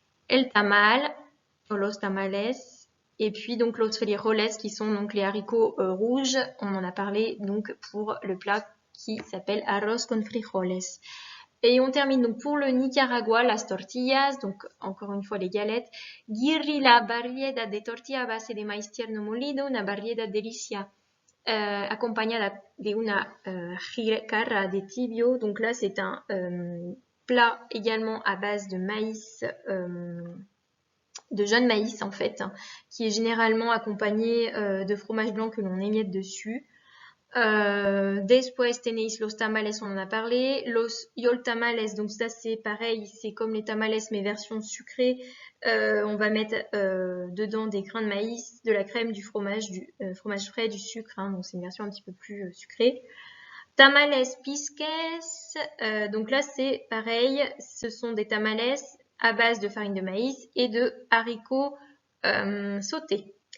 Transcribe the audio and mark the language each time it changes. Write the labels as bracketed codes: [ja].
[fr] El tamal, o los tamales, et puis donc los frijoles qui sont donc les haricots rouges, on en a parlé donc pour le plat qui s'appelle arroz con frijoles. Et on termine donc pour le Nicaragua, las tortillas, donc encore une fois les galettes. [es] Guirri la variedad de tortilla a base de maíz tierno molido, una variedad delicia acompañada de una jicara de tibio. [fr] Donc là c'est un plat également à base de maïs, de jaune maïs en fait, hein, qui est généralement accompagné de fromage blanc que l'on émiette dessus. [es] Después tenéis los tamales, [fr] on en a parlé. Los yol tamales, donc ça c'est pareil, c'est comme les tamales mais version sucrée. On va mettre dedans des grains de maïs, de la crème, du fromage fromage frais, du sucre, hein, donc c'est une version un petit peu plus sucrée. Tamales pisques, donc là c'est pareil, ce sont des tamales à base de farine de maïs et de haricots sautés.